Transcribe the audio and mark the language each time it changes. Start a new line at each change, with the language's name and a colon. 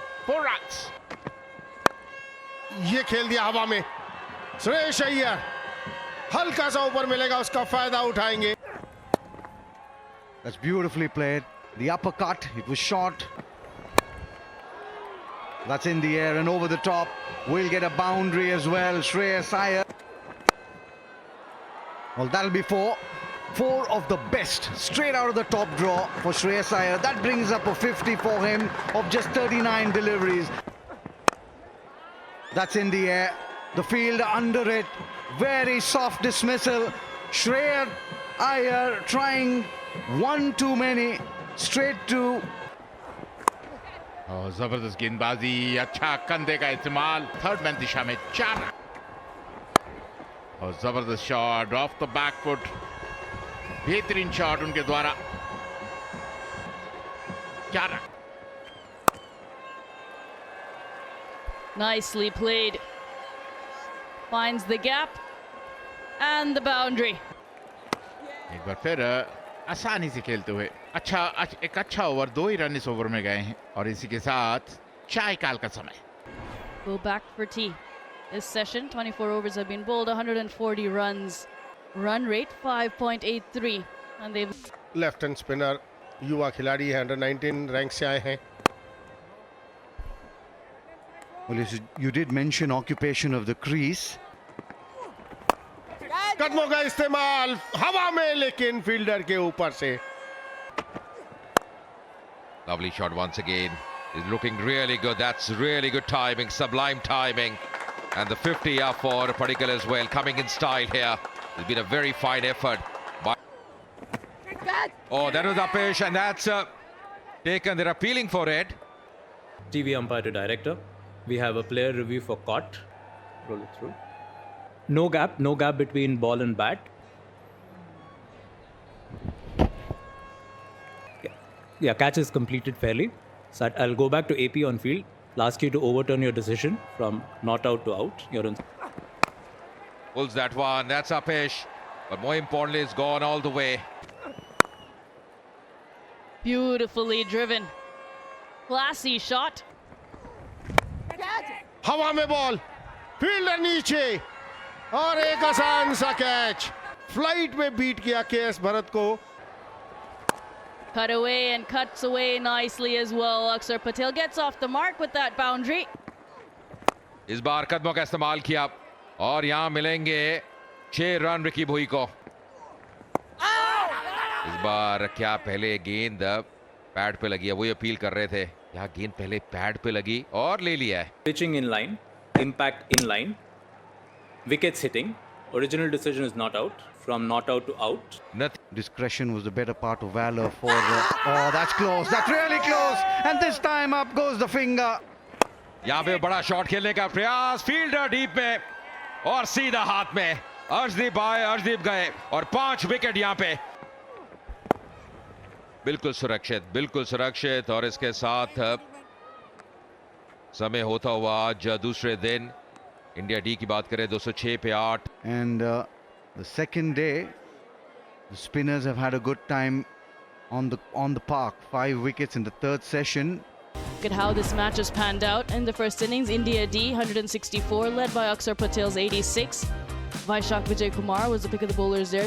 English: 4 runs.
Hindi: ये खेल दिया हवा में श्रेयस अय्यर, हल्का सा ऊपर मिलेगा, उसका फायदा उठाएंगे।
English: That's beautifully played. The uppercut, it was short. That's in the air and over the top. We'll get a boundary as well. Shreyas Iyer. Well, that'll be 4. 4 of the best straight out of the top draw for Shreyas Iyer. That brings up a 50 for him of just 39 deliveries. That's in the air. The field under it. Very soft dismissal. Shreyas Iyer trying one too many. Straight to.
Hindi: और जबरदस्त गेंदबाजी, अच्छा कंधे का इस्तेमाल, third man दिशा में 4 run और जबरदस्त shot
English: off the back foot,
Hindi: बेहतरीन शॉट उनके द्वारा, 4 run.
English: Nicely played. Finds the gap and the boundary.
Hindi: एक बार फिर आसानी से खेलते हुए एक अच्छा ओवर, 2 ही रन इस ओवर में गए हैं और इसी के साथ चाय काल का समय।
English: Go back for tea. This session, 24 overs have been bowled, 140 runs. Run rate 5.83. And they've
Hindi: left hand spinner, युवा खिलाड़ी है, अंडर 19 रैंक से आए हैं।
English: Well, you did mention occupation of the crease.
Hindi: कदमों का इस्तेमाल हवा में, लेकिन फील्डर के ऊपर से।
English: Lovely shot once again. He's looking really good. That's really good timing, sublime timing. And the 50 up for Padikkal as well, coming in style here. It's been a very fine effort. Oh, that was Apesh, and that's taken. They're appealing for it. TV umpire to director. We have a player review for caught. Roll it through. No gap between ball and bat. Yeah, catch is completed fairly. So I'll go back to AP on field. I'll ask you to overturn your decision from not out to out. You're on. Pulls that one. That's Apesh. But more importantly, it's gone all the way. beautifully driven. Classy shot.
Hindi: हवा में ball, fielder नीचे और एक आसान सा catch, flight में beat किया KS Bharat को।
English: Cut away and cuts away nicely as well. Akshar Patel gets off the mark with that boundary.
Hindi: इस बार कदमों का इस्तेमाल किया और यहां मिलेंगे 6 रन रिकी भुई को। इस बार क्या पहले गेंद पैड पे लगी है, वही अपील कर रहे थे। यहाँ गेंद पहले पैड पे लगी और ले लिया है।
English: Pitching in line, impact in line, wickets hitting. Original decision is not out. From not out to out. Discretion was the better part of valor for oh, that's close, that's really close, and this time up goes the finger.
Hindi: यहाँ पे बड़ा shot खेलने का प्रयास, fielder deep में और सीधा हाथ में। अर्शदीप आए, अर्शदीप गए और 5 विकेट यहाँ पे। बिल्कुल सुरक्षित और इसके साथ समय होता हुआ आज दूसरे दिन इंडिया डी की बात करें 206 पे 8।
English: And the second day, the spinners have had a good time on the park. 5 wickets in the third session. Look at how this match has panned out. In the first innings, India D 164, led by Akshar Patel's 86. Vaishak Vijay Kumar was the pick of the bowlers there.